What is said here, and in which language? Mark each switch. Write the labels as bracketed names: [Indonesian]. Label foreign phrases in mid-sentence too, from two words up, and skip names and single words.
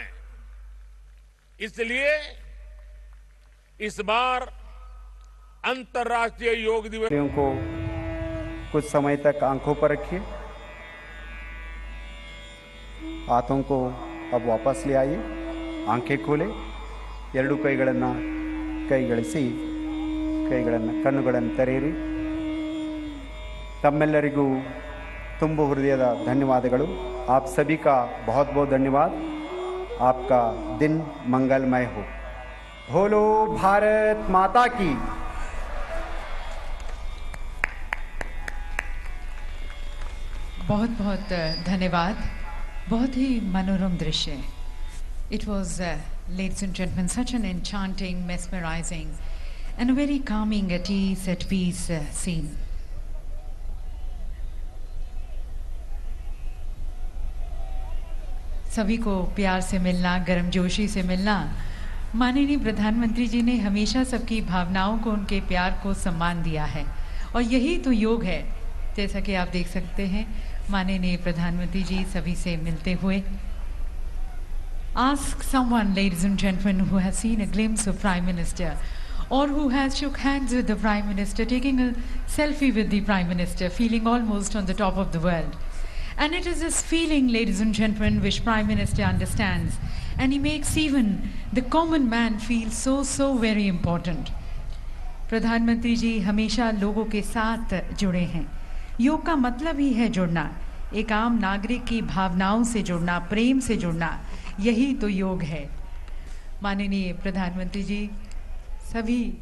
[Hindi] इसलिए इस बार अंतर्राष्ट्रीय योग दिवस को कुछ समय तक आंखों पर रखिए। हाथों को अब वापस ले आइए। आंखें खोले, [Kannada] ಎರಡು ಕೈಗಳನ್ನು ಕೈಗಳಿಸಿ, ಕಣ್ಣುಗಳನ್ನು ತೆರೆಯಿರಿ। ತಮ್ಮೆಲ್ಲರಿಗೂ ತುಂಬ ಹೃದಯದ ಧನ್ಯವಾದಗಳು। [Hindi] आप सभी का बहुत बहुत धन्यवाद। आपका दिन मंगलमय हो। बोलो भारत माता की। बहुत बहुत धन्यवाद। बहुत ही मनोरम दृश्य। [English] It was, ladies and gentlemen, such an enchanting, mesmerizing and a very calming, at ease, at peace scene. [Hindi] सभी को प्यार से मिलना, गर्मजोशी से मिलना। माननीय प्रधानमंत्री जी ने हमेशा सबकी भावनाओं को, उनके प्यार को सम्मान दिया है और यही तो योग है। जैसा कि आप देख सकते हैं माननीय प्रधानमंत्री जी सभी से मिलते हुए। [English] Ask someone, ladies and gentlemen, who has seen a glimpse of Prime Minister or who has shook hands with the Prime Minister, taking a selfie with the Prime Minister, feeling almost on the top of the world. And it is this feeling, ladies and gentlemen, which Prime Minister understands, and he makes even the common man feel so very important. [Hindi] प्रधानमंत्री जी हमेशा लोगों के साथ जुड़े हैं। योग का मतलब ही है जुड़ना, एक आम नागरिक की भावनाओं से जुड़ना, प्रेम से जुड़ना, यही तो योग है। माननीय प्रधानमंत्री जी सभी